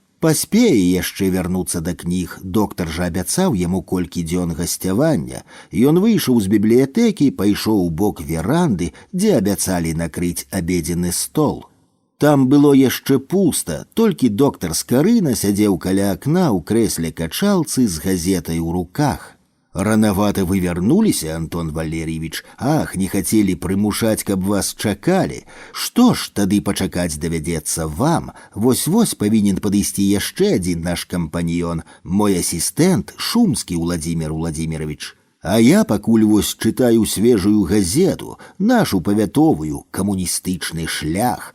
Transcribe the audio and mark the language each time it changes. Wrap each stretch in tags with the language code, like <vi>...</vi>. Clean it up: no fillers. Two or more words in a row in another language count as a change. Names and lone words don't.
<be>Паспее яшчэ вярнуцца да кніг, доктар жа абяцаў яму колькі дзён гасцявання. Ён выйшаў з бібліятэкі, пайшоў у бок веранды, дзе абяцалі накрыць абедзенны стол. Там было яшчэ пуста, толькі доктар Скарына сядзеў каля акна ў крэсле качалцы з газетай у руках.</be> <ru>«Рановато вы вернулись, Антон Валерьевич?</ru> <be>Ах, не хотели прымушаць, каб вас чакалі. Што ж, тады пачакаць давядзецца вам. Вось-вось павінен падысці яшчэ адзін наш кампаньён, мой асістэнт Шумскі Владимир Владимирович. А я пакуль вось чытаю свежую газету, нашу павятовую, камуністычны шлях.</be>